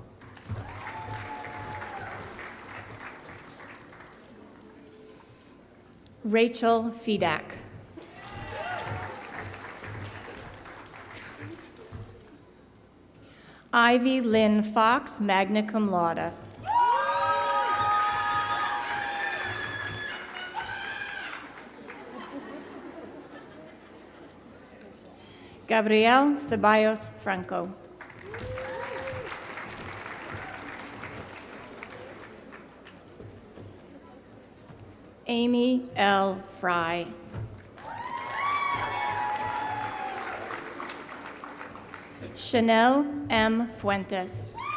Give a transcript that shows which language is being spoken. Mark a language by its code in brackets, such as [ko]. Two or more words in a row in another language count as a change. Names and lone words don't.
[en] Rachel Fedak. Ivy Lynn Fox, [la] magna cum laude. [en] Gabrielle Ceballos Franco. Amy L. Fry. Chanel M. Fuentes.